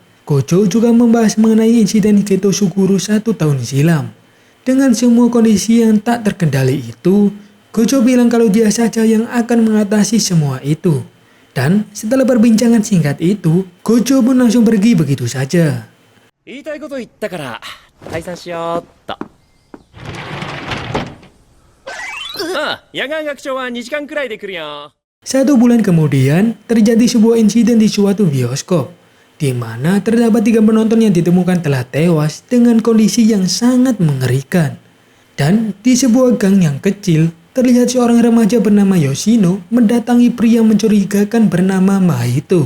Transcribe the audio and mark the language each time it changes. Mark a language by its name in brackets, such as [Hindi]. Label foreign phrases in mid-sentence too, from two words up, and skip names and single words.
[Indonesian] Gojo juga membahas mengenai insiden Geto Suguru 1 tahun silam. Dengan semua kondisi yang tak terkendali itu, Gojo bilang kalau dia saja yang akan mengatasi semua itu. Dan setelah perbincangan singkat itu, Gojo pun langsung pergi begitu saja. [Japanese] 言いたいこと言ったから退散しようっとああ野外学長は2時間くらいで来るよ [Indonesian] 1 bulan kemudian, terjadi sebuah insiden di suatu bioskop, di mana terdapat 3 penonton yang ditemukan telah tewas dengan kondisi yang sangat mengerikan. Dan di sebuah gang yang kecil, terlihat seorang remaja bernama Yoshino mendatangi pria mencurigakan bernama Mahito.